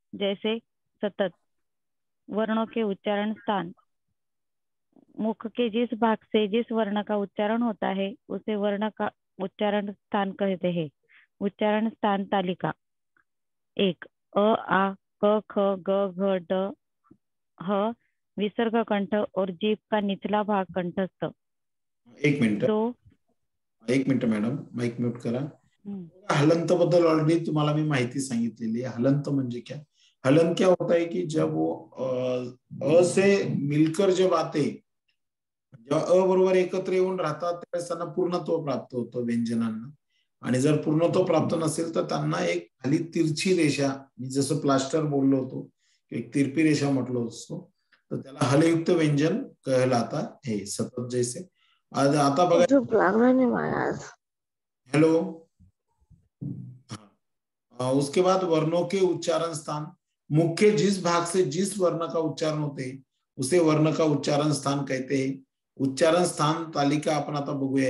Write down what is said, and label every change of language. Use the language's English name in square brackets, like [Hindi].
[Hindi] जैसे सतत, वर्णों के उच्चारण स्थान, मुख के जिस भाग से जिस वर्ण का उच्चारण होता है उसे वर्ण का उच्चारण स्थान कहते हैं। उच्चारण स्थान तालिका: 1 अ, आ, क, ख, ग, घ, ड, ह, विसर्ग कंठ और जीभ का निचला भाग कंठस्थ। [Marathi] 1 minute 2 1 minute madam, mic mute करा. हलंत बद्दल ऑलरेडी तुम्हाला मी माहिती सांगितलेली आहे. हलंत म्हणजे [Hindi] क्या? हलंत क्या होता है कि जब वो अ से मिलकर जब आते, [Marathi] जेव्हा अ बरोबर एकत्र येऊन राहतात त्यावेळेस त्यांना पूर्णत्व प्राप्त होतं व्यंजनांना. आणि जर पूर्णत्व प्राप्त नसेल तर त्यांना एक खाली तिरछी रेषा, मी जसं प्लास्टर बोललो होतो, एक तिरपी रेषा म्हटलो असतो, तर त्याला हलयुक्त व्यंजन [Hindi] कहलाता है. [Marathi] सतत जैसे आता बघा, झोप लागणार नाही मला आज. [English] Hello. [Hindi] उसके बाद वर्णों के उच्चारण स्थान, मुख के जिस भाग से जिस वर्ण का उच्चारण होते उसे वर्ण का उच्चारण स्थान कहते हैं. [Marathi] उच्चारण स्थान तालिका आपण आता बघूया.